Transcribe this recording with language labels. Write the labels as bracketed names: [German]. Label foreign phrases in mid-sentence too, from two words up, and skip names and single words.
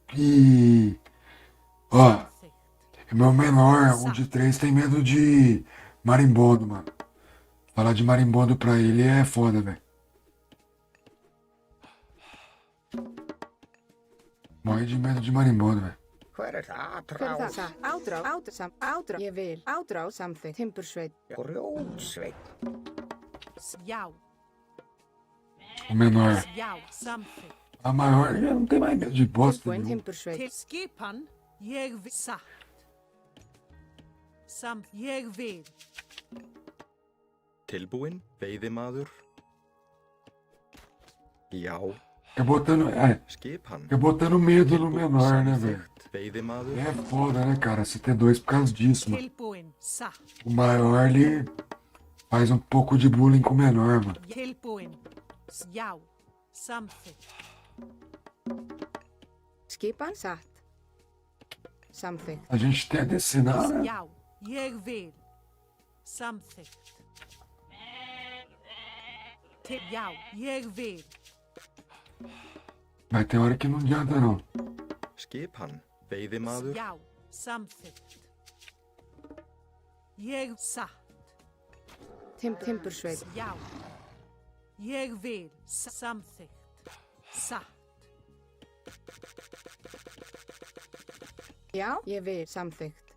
[Portuguese] Ó, meu menor, um de 3, tem medo de marimbondo, mano. Falar de marimbondo pra ele é foda, velho. Morre de medo de marimbondo, velho. [Icelandic] Hver það? Hver er það? Átrá. Ég vil. Átrá, samþykkt. Timbursveit. Grjótsveit. Já. [Portuguese] O menor. [Icelandic] Já, samþykkt. [Portuguese] A maior já não tem mais medo de bosta [Icelandic] Tilbúin, [Portuguese] nenhuma. [Icelandic] timbursveit. Til skipan, ég vil satt. Ég vil. Tilbúinn, veiðimaður. Já. [Portuguese] Fica botando medo no menor, né, velho? [Icelandic] Veiðimaður. [Portuguese] É foda, né, cara? Você ter 2 por causa disso, mano. [Icelandic] Tilbúin, satt. [Portuguese] O maior, ele faz um pouco de bullying com o menor, mano. [Icelandic] Tilbúin. Já, samþykkt. Skipan, satt. Samþykkt. [Portuguese] A gente tem a destinar, né? [Icelandic] Já, ég vil. Samþykkt. Já, ég vil. [Portuguese] Mas tem hora que não adianta, não. [Icelandic] Skipan, veiðimaður. Já, samþykkt. Ég satt. Timbursveit. Já. Ég vil. Samþykkt. Satt. Já, ég vil. Samþykkt.